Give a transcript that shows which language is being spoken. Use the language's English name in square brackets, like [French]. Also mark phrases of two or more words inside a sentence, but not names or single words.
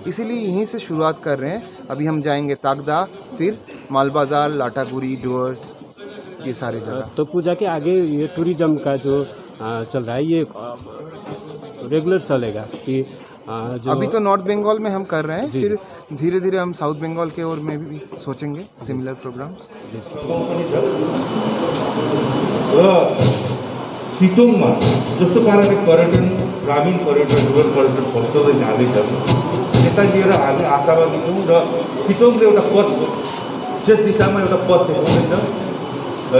[Hindi] इसीलिए यहीं से शुरुआत कर रहे हैं। अभी हम जाएंगे तागदा, फिर मालबाजार, लाटागुरी, डुअर्स, ये सारे जगह। तो पूजा के आगे ये टूरिज़्म का जो चल रहा है ये रेगुलर चलेगा कि जो अभी तो नॉर्थ बंगाल में हम कर रहे हैं, फिर धीरे धीरे हम साउथ बंगाल के ओर में भी सोचेंगे [English] similar programs. [Nepali] सिटोङमा जस्तो पाराले पर्यटन, ग्रामीण पर्यटन, रुरल पर्यटन फस्टाउँदै जाँदैछ, यता लिएर हामी आशावादी छौँ र सिटोङले एउटा पथ, त्यस दिशामा एउटा पथ देखाउँदैछ है।